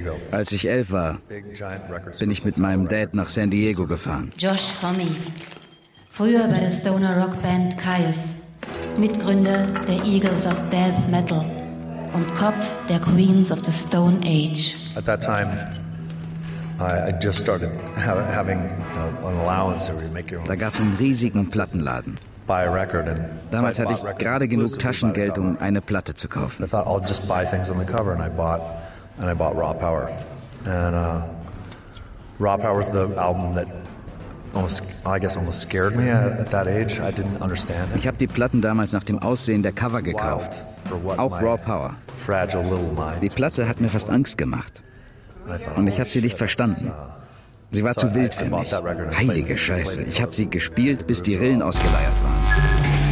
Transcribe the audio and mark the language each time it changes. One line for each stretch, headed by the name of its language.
German: Als ich 11 war, bin ich mit meinem Dad nach San Diego gefahren. Josh Homme, früher bei der Stoner Rock Band Caius, Mitgründer der Eagles of Death Metal und Kopf der Queens of the Stone Age.
English: At that time, I just started having an allowance where you make your own.
German: Da gab's einen riesigen Plattenladen. Damals hatte ich gerade genug Taschengeld, um eine Platte zu kaufen.
English: I thought I'll just buy things on the cover, and I bought Raw Power. And Raw Power was the album that almost scared me at that age. I didn't understand it.
German: Ich habe die Platten damals nach dem Aussehen der Cover gekauft. Auch Raw Power.
English: Fragile little mind.
German: Die Platte hat mir fast Angst gemacht. Und ich habe sie nicht verstanden. Sie war zu wild für mich. Heilige Scheiße. Ich habe sie gespielt, bis die Rillen ausgeleiert waren.